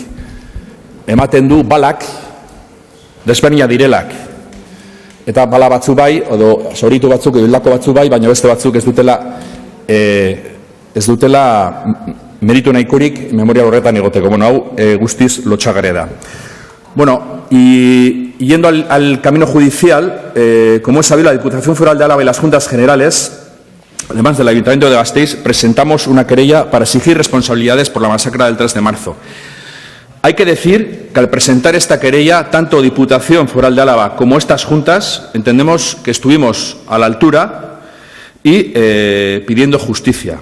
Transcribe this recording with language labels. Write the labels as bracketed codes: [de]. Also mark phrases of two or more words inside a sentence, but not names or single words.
[eu] Ematen du balak, desberdina direlak. Eta bala batzu bai, edo zauritu batzuk, edo hildako batzu bai, baina beste batzuk ez dutela meritu nahikorik memoria horretan egoteko. Bueno, hau guztiz lotsagarria da. Bueno, [es] y yendo al camino judicial, como es sabido, la Diputación Foral de Álava y las Juntas Generales, además del Ayuntamiento de Gasteiz, presentamos una querella para exigir responsabilidades por la masacre del 3 de marzo. Hay que decir que al presentar esta querella, tanto Diputación Foral de Álava como estas juntas, entendemos que estuvimos a la altura y pidiendo justicia.